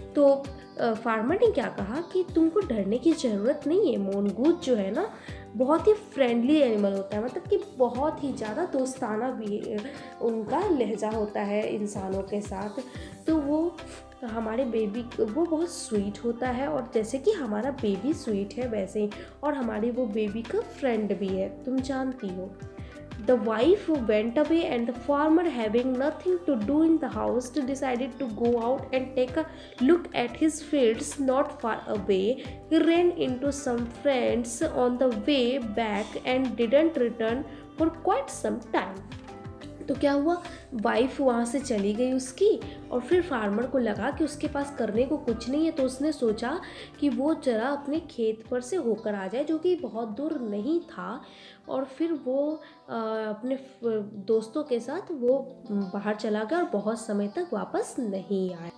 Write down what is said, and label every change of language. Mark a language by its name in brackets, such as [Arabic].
[Hindi] तो फार्मर ने क्या कहा कि तुमको डरने की ज़रूरत नहीं है, मोनगूज जो है ना बहुत ही फ्रेंडली एनिमल होता है, मतलब कि बहुत ही ज़्यादा दोस्ताना भी उनका लहजा होता है इंसानों के साथ। तो वो हमारे बेबी वो बहुत स्वीट होता है, और जैसे कि हमारा बेबी स्वीट है वैसे ही, और हमारी वो बेबी का फ्रेंड भी है, तुम जानती हो। [English] The wife went away, and the farmer, having nothing to do in the house, decided to go out and take a look at his fields not far away. He ran into some friends on the way back and didn't return for quite some time. [Hindi] तो क्या हुआ, wife वहाँ से चली गई उसकी, और फिर फार्मर को लगा कि उसके पास करने को कुछ नहीं है, तो उसने सोचा कि वो जरा अपने खेत पर से होकर आ जाए, जो कि बहुत दूर नहीं था। और फिर वो अपने दोस्तों के साथ वो बाहर चला गया और बहुत समय तक वापस नहीं आया।